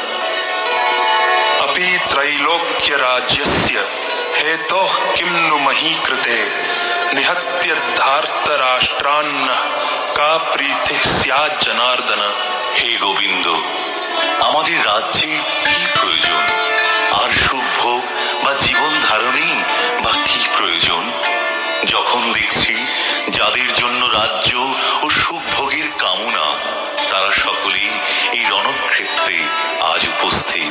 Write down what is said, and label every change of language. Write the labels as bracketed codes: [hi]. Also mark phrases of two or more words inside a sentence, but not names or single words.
[sa] अपि त्रैलोक्यराज्यस्य हेतोः किं नु मही कृते निहत्य धार्तराष्ट्रान्न का प्रीतिः स्यात् जनार्दन। [bn] হে গোবিন্দ, আমাদের রাজ্যে কি প্রয়োজন, আর সুখ ভোগ বা জীবন ধারণেই বা কি প্রয়োজন, যখন দেখছি যাদের জন্য রাজ্য ও সুখ ভোগের কামনা তারা সকলেই এই রণক্ষেত্রে আজ উপস্থিত।